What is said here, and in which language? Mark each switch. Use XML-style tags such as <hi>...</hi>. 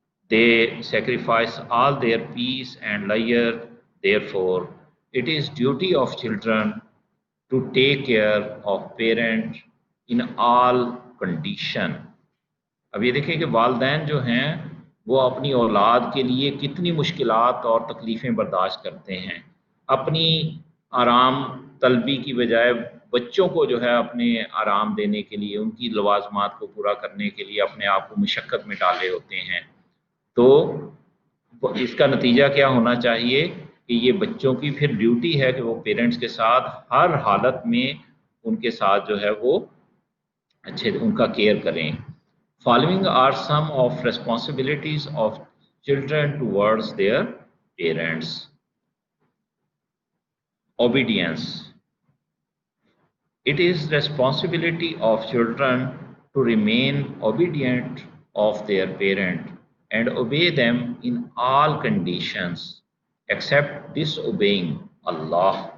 <en>They sacrifice all their peace and leisure. Therefore, it is duty of children to take care of parent in all condition.</en> <ur>اب یہ دیکھیں کہ والدین جو ہیں وہ اپنی اولاد کے لیے کتنی مشکلات اور تکلیفیں برداشت کرتے ہیں، اپنی آرام طلبی کی بجائے بچوں کو جو ہے اپنے آرام دینے کے لیے، ان کی لوازمات کو پورا کرنے کے لیے اپنے آپ کو مشقت میں ڈالے ہوتے ہیں۔ تو اس کا نتیجہ کیا ہونا چاہیے کہ یہ بچوں کی پھر ڈیوٹی ہے کہ وہ پیرنٹس کے ساتھ ہر حالت میں ان کے ساتھ جو ہے وہ ان کا کیئر کریں۔</ur> <en>Following are some of responsibilities of children towards their parents. Obedience. It is responsibility of children to remain obedient of their parent and obey them in all conditions except disobeying Allah.</en>